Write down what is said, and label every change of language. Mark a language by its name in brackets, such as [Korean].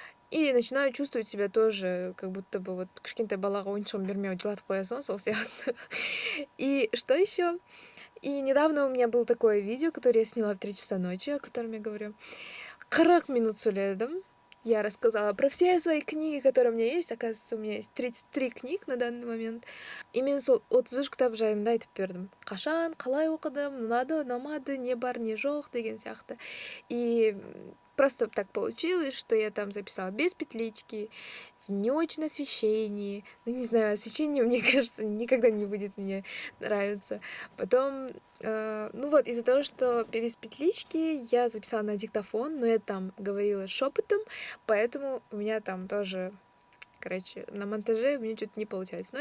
[Russian] И начинаю чувствовать себя тоже, как будто бы вот [Kazakh] кішкентай балаға ойыншығын бермей жылатып қоясың сол сияқты. [Russian] И что еще? И недавно у меня было такое видео, которое я сняла в 3 часа ночи, о котором я говорю. [Kazakh] 40 минут сөйледім. [Russian] Я рассказала про все свои книги, которые у меня есть. Оказывается, у меня есть 33 книг на данный момент. И [Kazakh] мен сол 33 кітап жайында айтып бердім. Қашан, қалай оқыдым, ұнады, ұнамады, не бар, не жоқ деген сияқты. [Russian] И просто так получилось, что я там записала без петлички, в не очень освещении. Ну, не знаю, освещение, мне кажется, никогда не будет мне нравиться. Потом, ну вот, из-за того, что без петлички я записала на диктофон, но я там говорила шепотом, поэтому у меня там тоже, короче, на монтаже у меня что-то не получается.